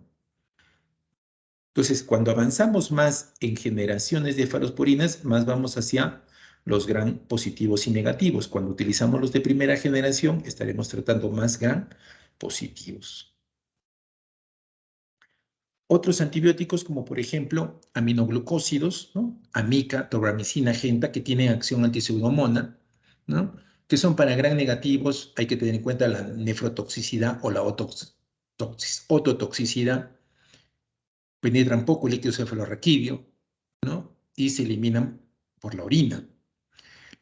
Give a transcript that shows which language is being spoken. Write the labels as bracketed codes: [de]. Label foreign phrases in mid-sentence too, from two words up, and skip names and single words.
[es] Entonces, cuando avanzamos más en generaciones de falosporinas, más vamos hacia los gram positivos y negativos. Cuando utilizamos los de primera generación, estaremos tratando más gram positivos. Otros antibióticos, como por ejemplo aminoglucósidos, ¿no? Amica, tobramicina, genta, que tienen acción antipseudomona, ¿no? Que son para gram negativos, hay que tener en cuenta la nefrotoxicidad o la ototoxicidad. Penetran poco el líquido cefalorraquídeo, ¿no? Y se eliminan por la orina.